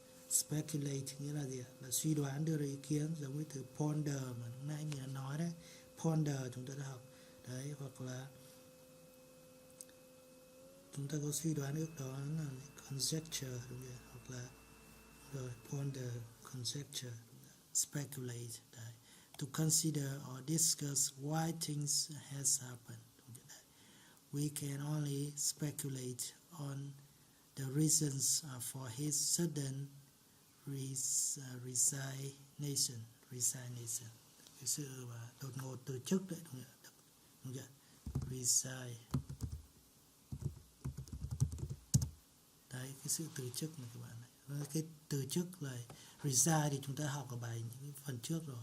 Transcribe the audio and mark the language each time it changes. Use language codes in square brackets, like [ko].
[vi] Speculate nghĩa là gì ạ? Là suy đoán, đưa ra ý kiến, giống với từ ponder mà lúc nãy mình đã nói đấy. Ponder chúng ta đã học đấy, hoặc là chúng ta có suy đoán ước đó là conjecture, đúng không? Hoặc là rồi ponder, conjecture, speculate đấy. [en] To consider or discuss why things has happened. We can only speculate on the reasons for his sudden resignation. [vi] Cái sự đột ngột từ chức đấy, đúng không? Resign. Đấy, cái sự từ chức này các bạn này. Cái từ chức là resign thì chúng ta học ở bài những phần trước rồi.